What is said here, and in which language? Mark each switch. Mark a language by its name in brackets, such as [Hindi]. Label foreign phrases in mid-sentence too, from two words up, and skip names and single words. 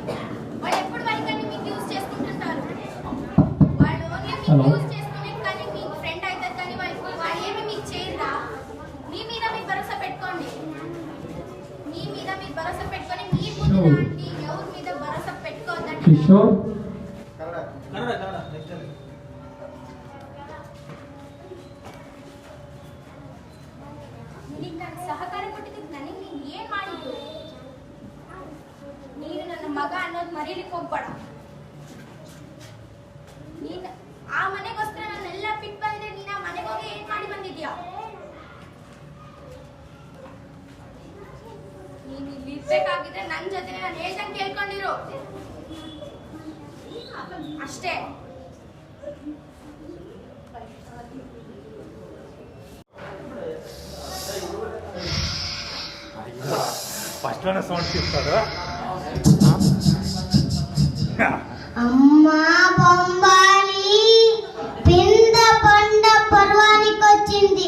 [Telugu] వాళ్ళు ఎప్పుడు వాళ్ళకని మీకు యూజ్ చేసుకుంటుంటారు. వాళ్ళు ఓన్లీ మీకు యూజ్ చేసుకునే కానీ మీ ఫ్రెండ్ అవుతారు కానీ వాళ్ళు ఏమి మీకు చేయరా. మీ మీద మీ భరోసా పెట్టుకోండి. మీ మీద మీ భరోసా పెట్టుకొని మీ ముందు లాంటి ఎవరి మీద భరోసా పెట్టుకోవద్దండి. [Kannada] ಸಹಕಾರ ಕೊಟ್ಟಿದ್ದಕ್ಕೆ ನನಗೆ ನೀನು ಏನು ಮಾಡಿದ್ದು? ನೀನು ನನ್ನ ಮಗ ಅನ್ನೋದು ಮರೀಲಿಕ್ಕೆ ಹೋಗ್ಬೇಡ. ನೀನು ಆ ಮನೆಗೋಸ್ಕರ ನನ್ನೆಲ್ಲ ಬಿಟ್ಟು ಬಂದಿದ್ರೆ ನೀನು ಆ ಮನೆಗೆ ಹೋಗಿ ಏನು ಮಾಡಿ ಬಂದಿದ್ಯಾ? ನೀನು ಇಲ್ಲಿ ಇರ್ಬೇಕಾಗಿದ್ರೆ ನನ್ನ ಜೊತೆ ನಾನು ಹೇಳ್ದಂಗೆ ಕೇಳ್ಕೊಂಡಿರು ಅಷ್ಟೇ. [Telugu] ఫస్ట్ లోనే సౌండ్ తీస్తాడు. అమ్మా బొంబాలి పింద పండ పర్వానికొచ్చింది.